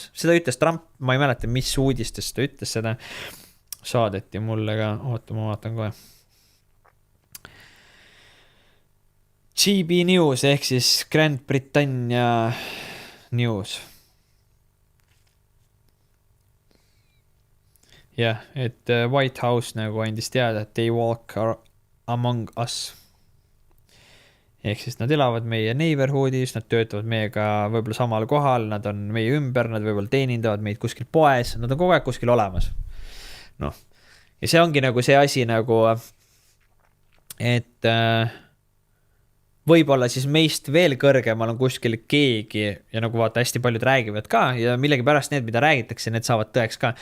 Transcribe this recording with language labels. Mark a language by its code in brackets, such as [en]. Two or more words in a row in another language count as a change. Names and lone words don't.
[et] Seda ütles Trump, ma ei mäleta, mis uudistes ta ütles seda, saadeti mulle ka, oota, ma vaatan kohe. GB News ehk siis Grand Britannia News. Jah, et White House nagu andis teada, et [en] they walk among us. [et] Ehk siis nad elavad meie neighborhoodis, nad töötavad meiega võib-olla samal kohal, nad on meie ümber, nad võib-olla teenindavad meid kuskil poes, nad on kogu aeg kuskil olemas. Noh, ja see ongi nagu see asi nagu, et võib-olla siis meist veel kõrgemal on kuskil keegi ja nagu vaata, hästi paljud räägivad ka ja millegipärast need, mida räägitakse, need saavad tõeks ka.